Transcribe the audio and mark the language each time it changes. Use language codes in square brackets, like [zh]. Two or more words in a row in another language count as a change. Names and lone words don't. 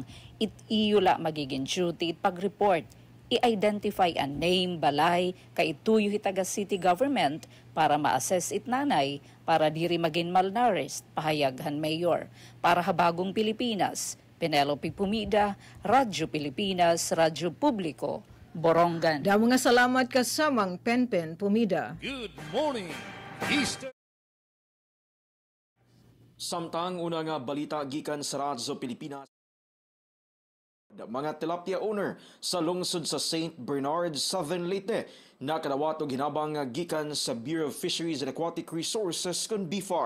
[war] Iyula magiging duty pag-report. I-identify ang name, balay, kay ituyo hitaga city government para ma-assess it nanay para diri maging malnourished, pahayaghan Mayor. [tl] Para habagong Pilipinas, Penelope Pumida, Radyo Pilipinas, Radyo Publiko, Borongan. [war] Da mga salamat kasamang Penpen Pumida. [en] Good morning, Eastern. [ceb] Samtang una nga balita gikan sa Radyo Pilipinas. Mga tilapia owner sa lungsod sa St. Bernard, Southern Leyte nakadawat og hinabang gikan sa Bureau of Fisheries and Aquatic Resources kun BFAR.